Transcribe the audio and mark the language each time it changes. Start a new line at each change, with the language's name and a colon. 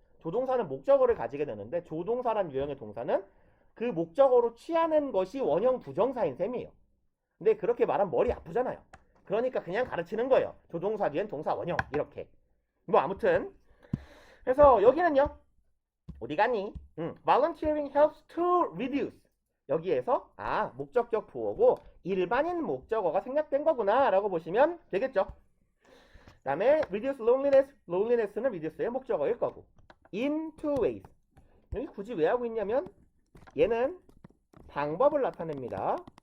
Korean: 조동사는 목적어를 가지게 되는데 조동사란 유형의 동사는 그 목적어로 취하는 것이 원형 부정사인 셈이에요. 근데 그렇게 말하면 머리 아프잖아요. 그러니까 그냥 가르치는 거예요. 조동사 뒤엔 동사 원형 이렇게. 뭐 아무튼 그래서 여기는요. 어디 가니?
English: Volunteering helps to reduce.
Korean: 여기에서 목적격 부호고 일반인 목적어가 생략된 거구나 라고 보시면 되겠죠. 그 다음에
English: reduce loneliness.
Korean: loneliness는 reduce의 목적어일 거고.
English: in two ways.
Korean: 여기 굳이 왜 하고 있냐면 얘는 방법을 나타냅니다.